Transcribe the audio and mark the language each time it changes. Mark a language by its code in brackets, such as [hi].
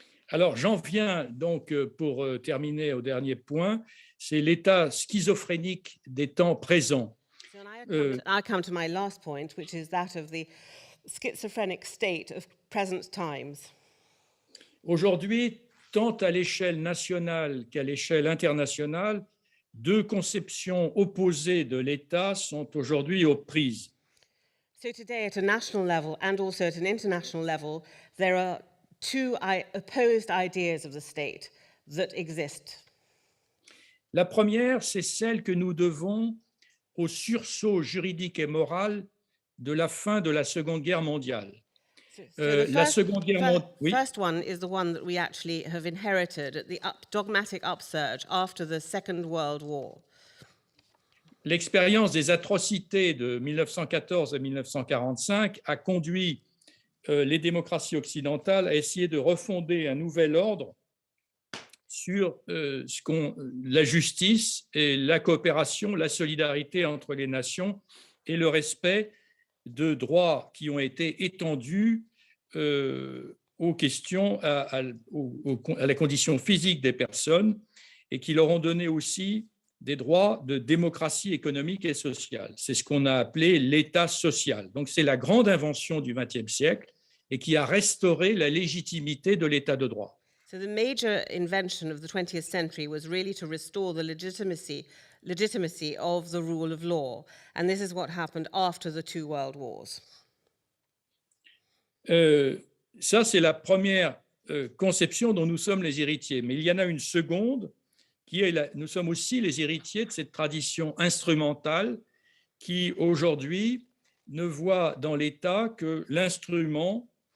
[fr] Alors, j'en viens donc, pour terminer au dernier point, c'est l'état schizophrénique des temps présents. [en] So I come to my last point, which is that of the schizophrenic state of present times. [fr] Aujourd'hui, tant à l'échelle nationale qu'à l'échelle internationale, deux conceptions opposées de l'État sont aujourd'hui aux prises. [en] So today, at a national level and also at an international level, there are two opposed ideas of the state that exist. [fr] La première, c'est celle que nous devons au sursaut juridique et moral de la fin de la Seconde Guerre mondiale. La Seconde Guerre mondiale. [en] The first one is the one that we actually have inherited at the dogmatic upsurge after the Second World War. [fr] L'expérience des atrocités de 1914 et 1945 a conduit les démocraties occidentales à essayer de refonder un nouvel ordre sur la justice et la coopération, la solidarité entre les nations et le respect de droits qui ont été étendus aux questions, à la condition physique des personnes et qui leur ont donné aussi des droits de démocratie économique et sociale. C'est ce qu'on a appelé l'État social. Donc, c'est la grande invention du XXe siècle et qui a restauré la légitimité de l'État de droit. [en] So the major invention of the 20th century was really to restore the legitimacy of the rule of law. And this is what happened after the two world wars. [fr] Ça, c'est la première conception dont nous sommes les héritiers. Mais il y en a une seconde qui est nous sommes aussi les héritiers de cette tradition instrumentale qui, aujourd'hui, ne voit dans l'État que l'instrument